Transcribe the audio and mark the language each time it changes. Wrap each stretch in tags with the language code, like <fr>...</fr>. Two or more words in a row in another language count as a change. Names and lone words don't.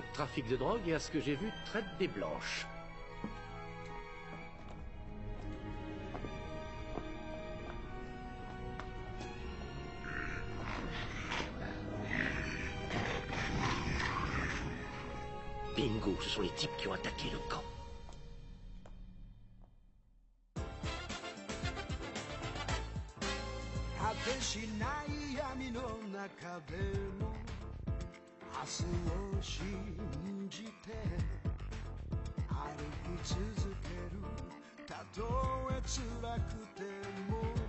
<fr>Trafic de drogue et à ce que j'ai vu, traite des blanches. Bingo, ce sont les types qui ont attaqué le camp.</fr> <ja>果てしない闇の中でも明日を信じて歩き続けるたとえ辛くても</ja>